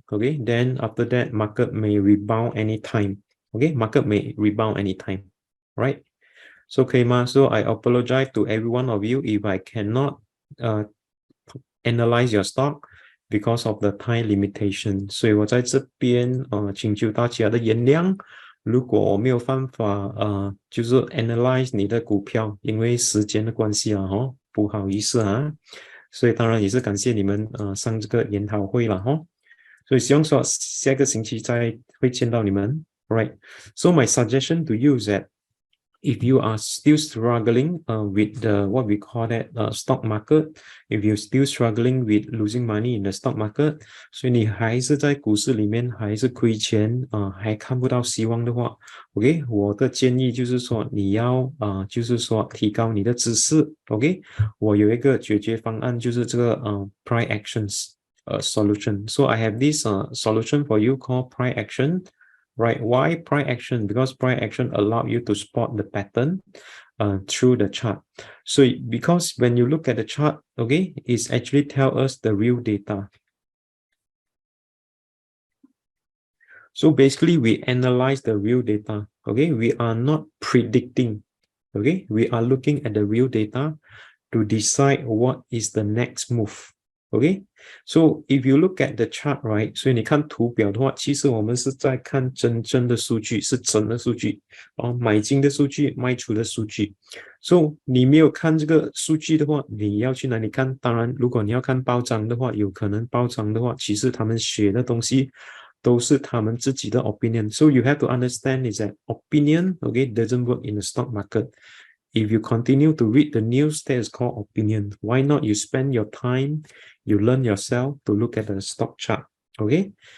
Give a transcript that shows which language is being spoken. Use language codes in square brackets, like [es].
[en] Okay, then after that, market may rebound anytime. Okay, market may rebound anytime, right? So, okay, so I apologize to every one of you if I cannot analyze your stock because of the time limitation. [zh] 所以我在这边请求大家的原谅。如果我没有办法就是 analyze 你的股票，因为时间的关系不好意思啊。所以当然也是感谢你们上这个研讨会了所以希望说下个星期再会见到你们。 [en] Right. So my suggestion to you is that if you are still struggling with the what we call that stock market, if you're still struggling with losing money in the stock market, [zh] 所以你还是在股市里面还是亏钱还看不到希望的话 ，OK， 我的建议就是说你要就是说提高你的知识 ，OK， 我有一个解决方案，就是这个price actions solution. [en] So I have this solution for you called price action. Right? Why price action? Because price action allow you to spot the pattern through the chart. So because when you look at the chart, okay, it's actually tell us the real data. So basically, we analyze the real data. Okay, we are not predicting. Okay, we are looking at the real data to decide what is the next move. Okay, so if you look at the chart, right? [zh] 所以你看图表的话，其实我们是在看真正的数据，是真的数据买进的数据，卖出的数据。 So 你没有看这个数据的话，你要去哪里看？当然，如果你要看报章的话，有可能报章的话，其实他们写的东西都是他们自己的 opinion. [en] So you have to understand is that opinion, okay, doesn't work in the stock market. If you continue to read the news, that is called opinion. Why not you spend your time, you learn yourself to look at the stock chart, okay?